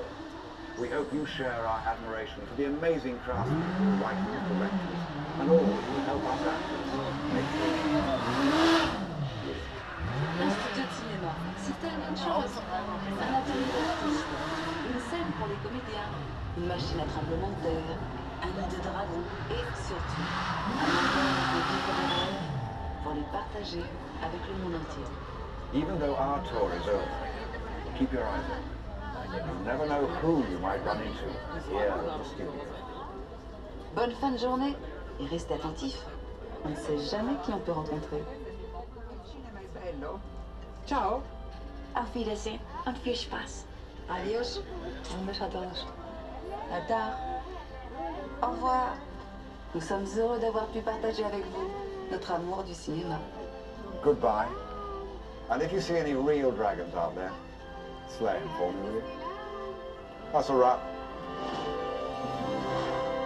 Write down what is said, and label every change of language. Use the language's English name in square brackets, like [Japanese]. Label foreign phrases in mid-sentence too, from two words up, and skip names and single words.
[English] We hope you share our admiration for the amazing craftsmen, writers, directors, and all who help us actors make [French] Un studio de cinéma, c'est tellement de choses. Un atelier d'artistes, une scène pour les comédiens, une machine à tremblement de terre, un nid de dragon et surtout un endroit de vivre des rêves pour les partager avec le monde entier. [English] Even though our tour is over, keep your eyes open. You never know who you might run into here at the studio. [French] Bonne fin de journée et restez attentifs. On ne sait jamais qui on peut rencontrer. Ciao. [German] Auf Wiedersehen und viel Spaß. [Spanish] Adios. Ambassadors. [French] À tard. Au revoir. Nous sommes heureux d'avoir pu partager avec vous notre amour du cinéma. [English] Goodbye. And if you see any real dragons out there, slay them for me, will you? That's a wrap.